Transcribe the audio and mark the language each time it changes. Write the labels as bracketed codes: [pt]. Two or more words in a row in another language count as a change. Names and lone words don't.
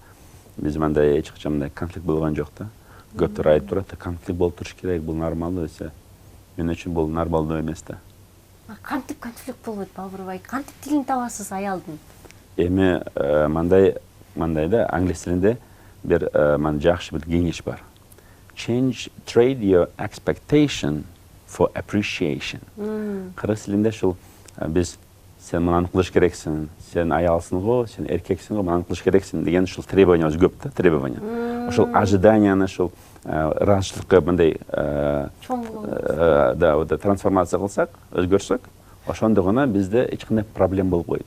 [ky] Биз мындай эч качан мындай конфликт болгон жок да. Көптөр айтып турат, конфликт болуп туруш керек, бул нормалдуу десе. Мен үчүн бул нормалдуу эмес да. Кантип конфликт болбойт, Бабурбай? Кантип тилин табасыз аялдын? Эми мындай да, англис тилинде бир жакшы бир кеңеш бар. [en] Trade your expectation for appreciation. [ky] Кыргыз тилинде ушул биз сен мынаны кылыш керексиң, сен аялсың го, сен эркексиң го, мынаны кылыш керексиң деген ушул требованиябыз көп да, требования. Ушул ожиданияны ушул ыраазычылыкка мындай трансформация кылсак, өзгөртсөк, ошондо гана бизде эч кандай проблема болбой коет.